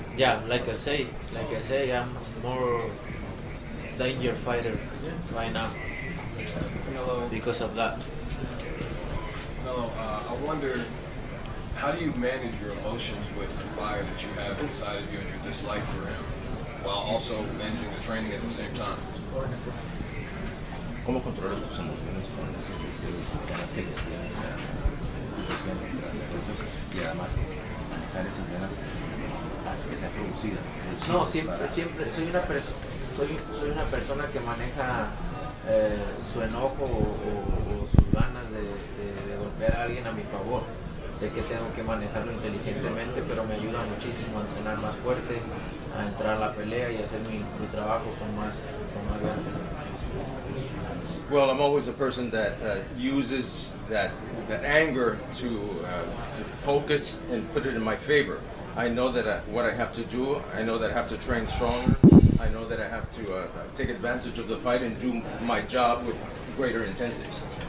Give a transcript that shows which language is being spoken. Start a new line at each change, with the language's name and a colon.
English: Yeah, like I say, I'm more danger fighter right now because of that. Canelo, I wonder, how do you manage your emotions with the fire that you have inside of you and your dislike for him, while also managing the training at the same time?
Spanish: ¿Cómo controlas tus emociones con esas ganas que tienes y además manejar esas ganas hace que sea producida? No, siempre soy una persona que maneja su enojo o sus ganas de golpear a alguien a mi favor. Sé que tengo que manejarlo inteligentemente, pero me ayuda muchísimo a entrenar más fuerte, a entrar a la pelea y hacer mi trabajo con más ganas.
English: Well, I'm always a person that uses that anger to focus and put it in my favor. I know that what I have to do. I know that I have to train stronger. I know that I have to take advantage of the fight and do my job with greater intensities.